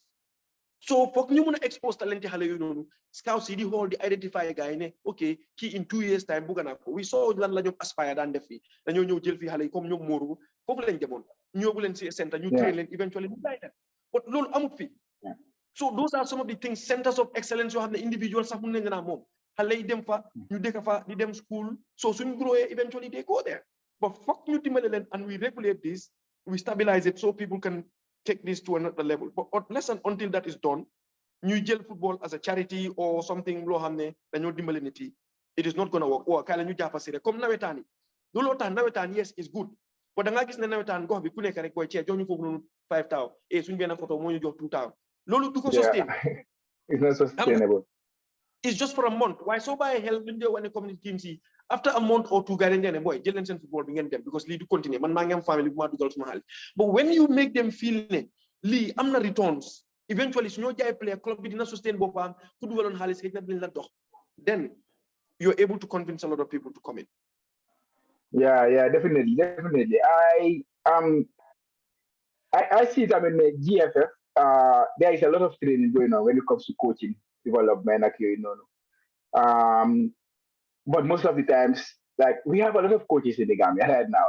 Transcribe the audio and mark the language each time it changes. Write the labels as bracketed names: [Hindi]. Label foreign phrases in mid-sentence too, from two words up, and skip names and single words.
[English] So for [Wolof] ñu mun a expose talent xale yu noonu scouts yi di xool di identify gars yi ne ok kii [English] in 2 years time [Wolof] bugga naa ko. [English] We saw [Wolof] lan la ñoom aspire daan def fii dañoo ñëw jël fii xale yi comme ñoom Moru foofu lañ demoon ñëwu leen si centre ñu train leen eventually ñu bàyyi leen but loolu amut fii. [English] So those are some of the things, centers of excellence you have the individual [Wolof] sax mun nañ naa moom xale yi dem fa ñu dëkk fa di dem [English] school so suñ grow eventually they go there. But fuck [Wolof] ñu dimbale leen [English] and we regulate this, we stabilize it so people can take this to another level. But less than until that is done, [Wolof] ñu jël football [English] as a charity or something [Wolof] loo xam ne dañoo dimbale nit yi, [English] it is not going to work. [Wolof] Or kaay la ñu jàppa si rek comme nawetaan yi looloo tax nawetaan [English] yes is good [Wolof] but da ngaa gis ne nawetaan gox bi ku nekk rek booy cee jox ñu foofu noonu 5,000 suñ benn photo moo ñu jox 2,000 loolu du ko sustain. [English] It's not sustainable. It's just for a month. Why so by help in the one community teams after a month or two guys then boy [Wolof] jël leen seen football bi ngeen dem [English] because [Wolof] lii du continue man maa ngi am family bu ma dugal suma xaalis. [English] But when you make them feel [Wolof] ne lii am na returns eventually su ñoo jaay player club bi dina sustain boppam ku dugaloon xaalis xëy na dinañ la dox [English] then you're able to convince a lot of people to come in. Yeah, definitely. I see it. I mean, GFF. There is a lot of training going on when it comes to coaching development. But most of the times, like we have a lot of coaches in the Gambia right now.